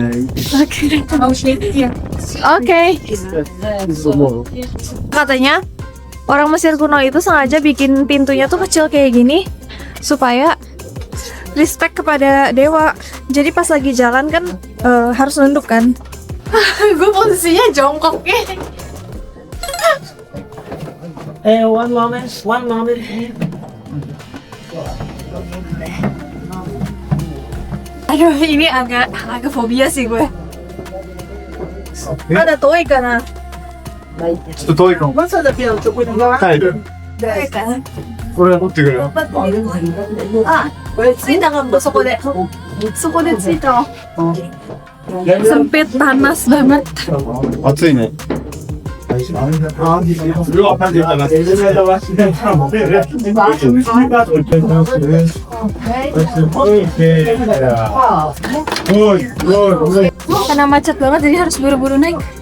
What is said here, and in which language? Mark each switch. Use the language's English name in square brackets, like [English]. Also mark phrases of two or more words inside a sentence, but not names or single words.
[Indonesian] Katanya orang Mesir kuno itu sengaja bikin pintunya tuh kecil kayak gini supaya respect kepada dewa. Jadi pas lagi jalan kan harus nunduk kan. Gue posisinya jongkok ya. [English] One moment. [Indonesian] Aduh, ini agak fobia sih gue. Ada toy kana? [Japanese] ちょっと遠いかも。まずはピアノチョコレート。はい。 Toy kana? これは取ってくれ。あ、着いたかも、そこで。そこで着いたわ。 [Indonesian] Sempit, panas banget. [Japanese] 暑いね。 [Indonesian] Karena macet banget jadi harus buru-buru naik.